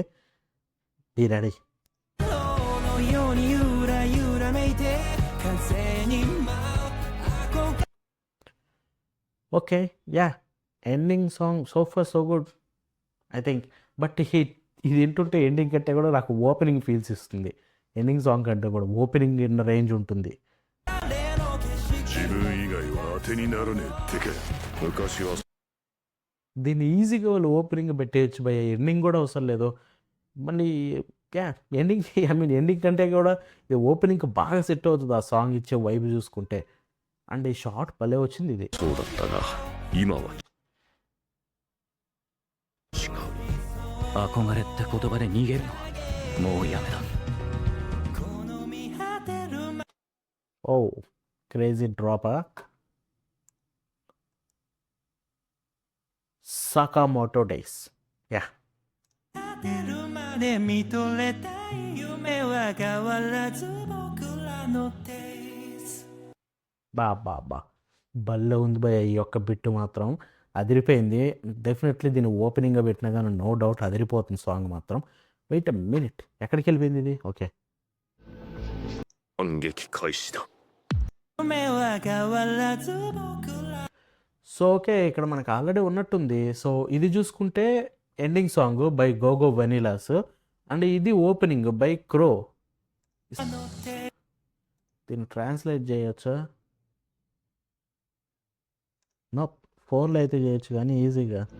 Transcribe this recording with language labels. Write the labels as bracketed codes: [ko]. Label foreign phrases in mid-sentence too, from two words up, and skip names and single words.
[en] Be ready. Okay ya ending song so far so good I think. [te] బట్ ఇది వింటుంటే ఎండింగ్ కంటే కూడా నాకు [en] opening feels [te] ఇస్తుంది. [en] ending song [te] కంటే కూడా ఓపెనింగ్ ఇన్న రేంజ్ ఉంటుంది. [ja] 自分以外は当てにならねえってか。昔は [te] దీన్ని ఈజీగా వాళ్ళు ఓపెనింగ్ పెట్టేయచ్చు భయ్య, ఎండింగ్ కూడా అవసరం లేదు. మళ్ళీ [en] ending I mean ending [te] కంటే కూడా ఇది ఓపెనింగ్కి బాగా సెట్ అవుతుంది ఆ సాంగ్ ఇచ్చే వైబ్ చూసుకుంటే. అండ్ ఈ షార్ట్ భలే వచ్చింది ఇది. [ja] そうだったが今は違う。憧れって言葉で逃げるのはもうやめだ [en] Oh crazy drop-a. సకామోటో డేస్. యా [ja] 出るまで見とれたい夢は変わらず僕らの days [te] బా భలే ఉంది భయ్య. ఈ యొక్క బిట్టు మాత్రం అదిరిపోయింది. డెఫినెట్లీ దీన్ని ఓపెనింగ్గా పెట్టినా కానీ [en] no doubt [te] అదిరిపోతుంది సాంగ్ మాత్రం. [en] wait a minute, [te] ఎక్కడికి వెళ్ళిపోయింది ఇది? ఓకే [ja] 反撃開始だ。夢は変わらず僕ら [en] so okay [te] ఇక్కడ మనకు ఆల్రెడీ ఉన్నట్టుంది. సో ఇది చూసుకుంటే [en] ending song by Gogo Vanillas and [te] ఇది [en] opening by Crow. [ja] の days [te] దీన్ని ట్రాన్స్లేట్ చేయొచ్చా? నో, ఫోన్లో అయితే చేయొచ్చు కానీ ఈజీగా.